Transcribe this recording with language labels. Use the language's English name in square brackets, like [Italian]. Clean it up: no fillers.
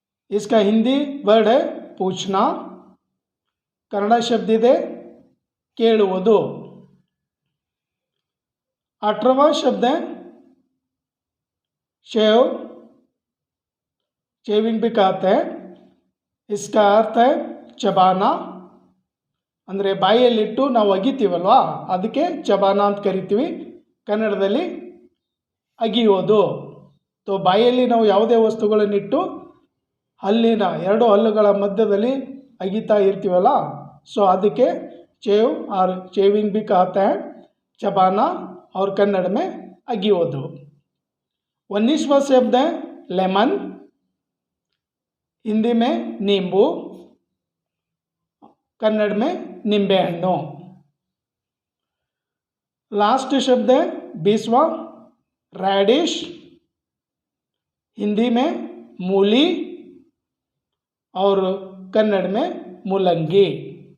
[Hindi] इसका हिंदी वर्ड है पूछना, कन्नड़ शब्द [Kannada] ಇದೆ ಕೇಳುವುದು. [Hindi] 18वां शब्द है शेव. शेविंग भी कहते हैं. इसका अर्थ है ಚಬಾನ. [Kannada] ಅಂದರೆ ಬಾಯಲ್ಲಿಟ್ಟು ನಾವು ಅಗಿತೀವಲ್ವಾ ಅದಕ್ಕೆ ಚಬಾನ ಅಂತ ಕರಿತೀವಿ, ಕನ್ನಡದಲ್ಲಿ ಅಗಿಯೋದು. ತೋ ಬಾಯಲ್ಲಿ ನಾವು ಯಾವುದೇ ವಸ್ತುಗಳನ್ನಿಟ್ಟು ಹಲ್ಲಿನ ಎರಡು ಹಲ್ಲುಗಳ ಮಧ್ಯದಲ್ಲಿ ಅಗಿತಾ ಇರ್ತೀವಲ್ಲ, ಸೊ ಅದಕ್ಕೆ ಚೇವ್ ಆರ್ ಚೇವಿಂಗ್ [Hindi] भी कहते हैं, चबाना और कन्नड़ में अगियोದು. 19वां शब्द है लेमन. हिंदी में नींबू, कन्नड़ में निंबे हण्णु. लास्ट शब्द है 20वां रैडिश. हिंदी में मूली और कन्नड़ में मुलंगी.